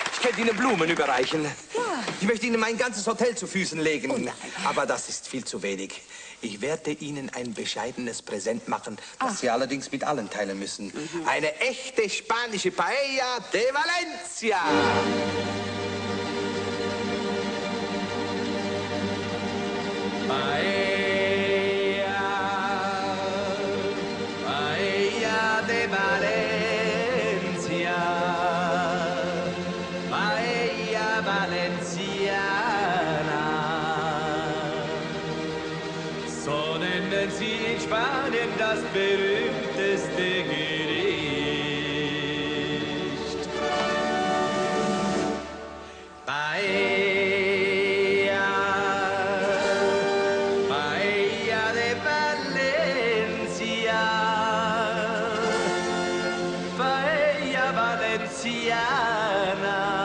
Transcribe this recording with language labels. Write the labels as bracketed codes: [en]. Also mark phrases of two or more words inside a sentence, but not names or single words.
[de] möchte Ihnen Blumen überreichen. Ja. Ich möchte Ihnen mein ganzes Hotel zu Füßen legen. Oh nein. Aber das ist viel zu wenig. Ich werde Ihnen ein bescheidenes Präsent machen, das Sie allerdings mit allen teilen müssen. Eine echte spanische Paella de Valencia. Paella, Paella de Valencia, Paella Valenciana. So nennen sie in Spanien das berühmteste Gericht. Paella, Paella de Valencia, Paella Valenciana.